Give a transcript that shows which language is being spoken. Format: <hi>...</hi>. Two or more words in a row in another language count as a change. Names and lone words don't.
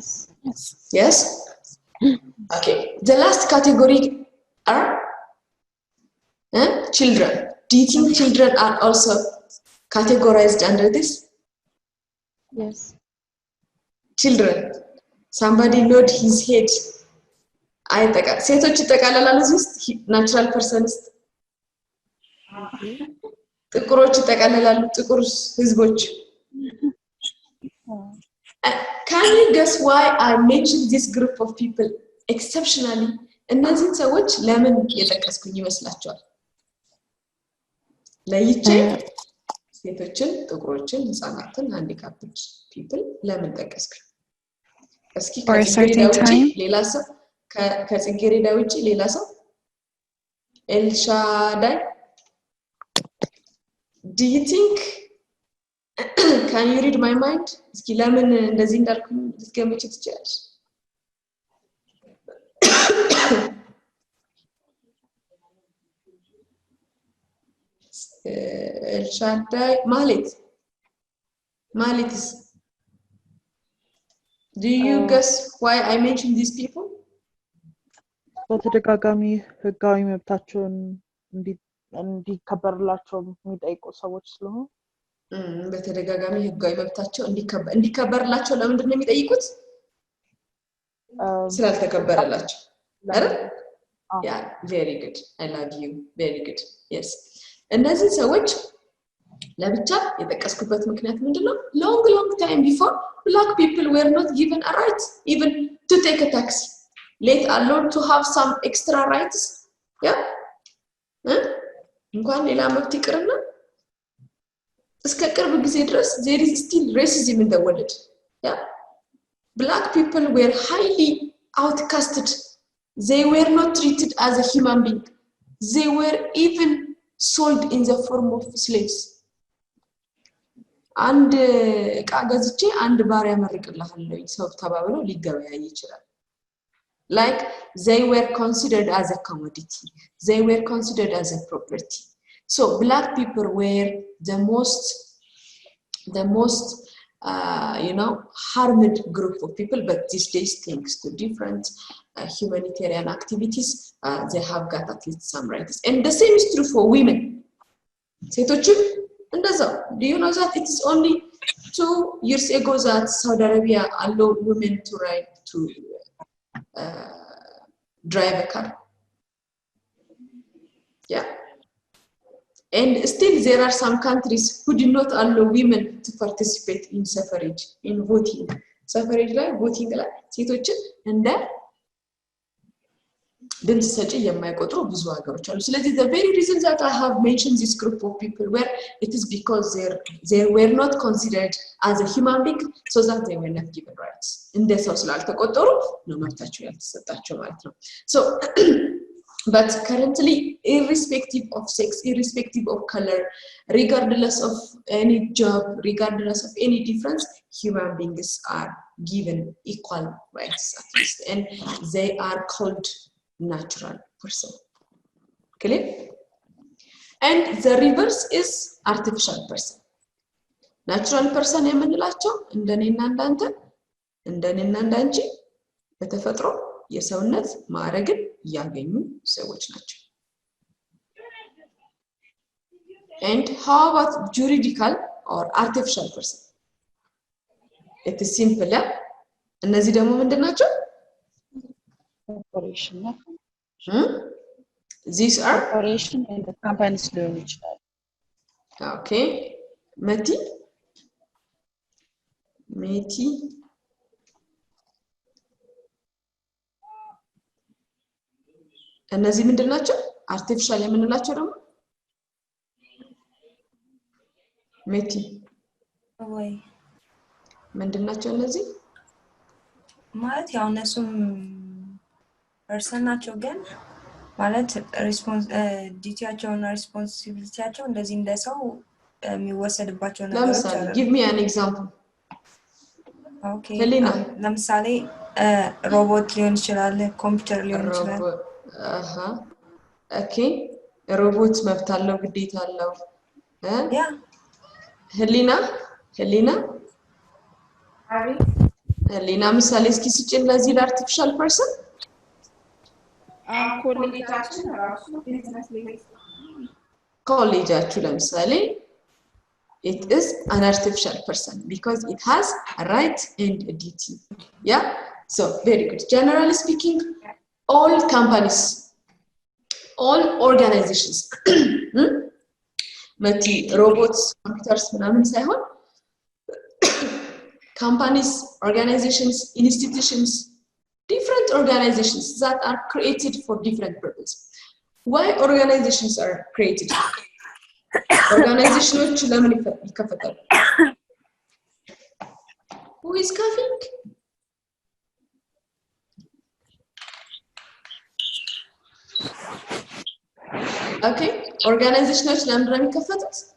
<en>Yes? Okay. The last category are children. Do you think children are also categorized under this? Yes. Children. Somebody nod his head.</en> <am>ሴቶች ይጠቃለላሉ ውስጥ</am> <en>natural persons.</en> <am>ጥቁሮች ይጠቃለላሉ ጥቁር ህዝቦች።</am> <en>Can you guess why I mentioned this group of people exceptionally?</en> <am>እነዚህን ሰዎች ለምን የጠቀስኩኝ ይመስላችኋል? ለይቼ ሴቶችን፣ ጥቁሮችን፣ ህፃናትን፣</am> <en>handicapped people</en> <am>ለምን ጠቀስኩኝ? እስኪ ከጽጌረዳ ውጪ ሌላ ሰው ኤልሻዳይ</am> <en>Do you think can you read my mind?</en> <am>እስኪ ለምን እንደዚህ እንዳልኩኝ ልትገምቺ ትችያለሽ?</am> <en>ኤልሻዳይ ማሌትስ Do you guess why I mentioned these people?</en> <am>በተደጋጋሚ ህጋዊ መብታቸውን እንዲከበርላቸው የሚጠይቁ ሰዎች ስለሆኑ በተደጋጋሚ ህጋዊ መብታቸው እንዲከበርላቸው ለምንድን ነው የሚጠይቁት? ስላልተከበረላቸው አይደል?</am> <en>Yeah, very good. I love you. Very good. Yes.</en> <am>እነዚህ ሰዎች ለብቻ የጠቀስኩበት ምክንያት ምንድነው?</am> <en>long time before black people were not given a right even to take a taxi, let alone to have some extra rights.</en> <am>yeah እንኳን ሌላ መብት ይቅርና እስከ ቅርብ ጊዜ ድረስ</am> <en>there is still racism in the world. yeah black people were highly outcasted. They were not treated as a human being. They were even sold in the form of slaves.</en> <am>And እቃ ገዝቼ አንድ ባሪያ መርቅልሃለሁ ሰው ተባብለው ሊገበያይ ይችላል።</am> <en>Like they were considered as a commodity. They were considered as a property. So black people were the most harmed group of people, but these days thanks to different humanitarian activities they have got at least some rights. And the same is true for women.</en> <am>ሴቶችም እንደዛው.</am> <en>Do you know that it is only 2 years ago that Saudi Arabia allowed women to ride to drive a car? yeah and still there are some countries who do not allow women to participate in suffrage, in voting.</en> <am>suffrage ላይ voting ላይ ሴቶችን እንደ ድምጽ ሰጪ የማይቆጥሩ ብዙ ሀገሮች አሉ። ስለዚህ</am> <en>the very reason that I have mentioned this group of people where it is because they were not considered as a human being, so that they were not given rights.</en> <am>እንደ ሰው ስላልተቆጠሩ ነው መብታቸው ያልተሰጣቸው ማለት ነው።</am> <en>So but currently, irrespective of sex, irrespective of color, regardless of any job, regardless of any difference, human beings are given equal rights at least, and they are called natural person. Clear? And the reverse is artificial person. Natural person</en> <am>የምንላቸው እንደኔና እንዳንተ እንደኔና እንዳንቺ በተፈጥሮ የሰውነት ማዕረግን ያገኙ ሰዎች ናቸው።</am> <en>And how about juridical or artificial person? It is simple.</en> <am>እነዚህ ደግሞ ምንድናቸው?</am> <en>corporation. These are corporation and the companies</en> <am>ሊሆኑ ይችላል። Okay. መቲ እነዚህ ምንድናቸው? አርቲፊሻል የምንላቸው ደግሞ ሜቲ ወይ ምንድናቸው? እነዚህ ማለት ያው እነሱም ፐርሰን ናቸው፣ ግን ማለት ዲዩቲያቸውና ሪስፖንሲቢሊቲያቸው እንደዚህ እንደ ሰው የሚወሰድባቸው ነገሮች አሉ።</am> <en>ለምሳሌ give me an example.</en> <am>ኦኬ ለምሳሌ ሮቦት ሊሆን ይችላል፣ ኮምፒውተር ሊሆን ይችላል። ኦኬ ሮቦት መብት አለው ግዴታ አለው። ያ ህሊና አሪ ህሊና ምሳሌ እስኪ ስጭን ለዚህ</am> <en>artificial person።</en> <am>ኮሌጃችን ራሱ ቢዝነስ ላይ ኮሌጃችሁ ለምሳሌ</am> <en>it is an artificial person because it has a right and a duty. Yeah, so very good. Generally speaking, all companies, all organizations, mati robots, computers,</en> <am>ምናምን ሳይሆን</am> <en>companies, organizations, institutions, different organizations that are created for different purposes. Why organizations are created?</en> <am>Organizations ለምን ይከፈታሉ?</am> <en>Who is coughing? Okay, organizations</en> <am>ለምን ነው የሚከፈቱት?</am>